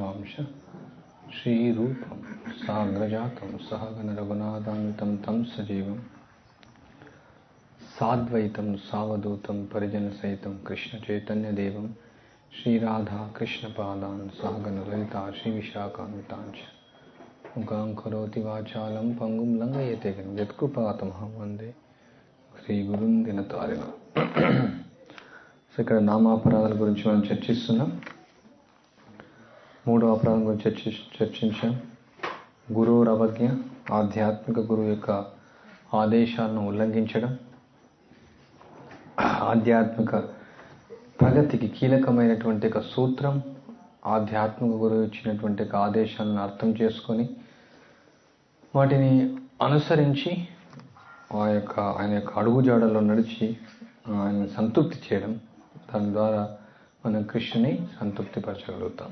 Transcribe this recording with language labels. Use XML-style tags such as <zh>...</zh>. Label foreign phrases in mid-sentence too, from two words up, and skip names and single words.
<sa>च श्रीरूपं साग्रजातं सहगण रघुनाथान्वितं तं सजीवं साद्वैतं सावधूतं परिजनसहितं कृष्णचैतन्यदेवं श्रीराधा कृष्णपादान् सहगण ललिता श्रीविशाखान्वितान् च मुखां करोति वाचालं पंगुं लंघयते गिरिं यत्कृपातमहं वन्दे శ్రీగురుం దినతారిణ.</sa> <te>సో ఇక్కడ నామాపరాధాల గురించి మనం చర్చిస్తున్నాం. మూడో అపరాధం గురించి చర్చించాం. గురువు అవజ్ఞ, ఆధ్యాత్మిక గురువు యొక్క ఆదేశాలను ఉల్లంఘించడం, ఆధ్యాత్మిక ప్రగతికి కీలకమైనటువంటి ఒక సూత్రం, ఆధ్యాత్మిక గురువు ఇచ్చినటువంటి ఒక ఆదేశాలను అర్థం చేసుకొని వాటిని అనుసరించి ఆయన యొక్క అడుగుజాడల్లో నడిచి ఆయన సంతృప్తి చేయడం, దాని ద్వారా మనం కృష్ణుని సంతృప్తిపరచగలుగుతాం.</te>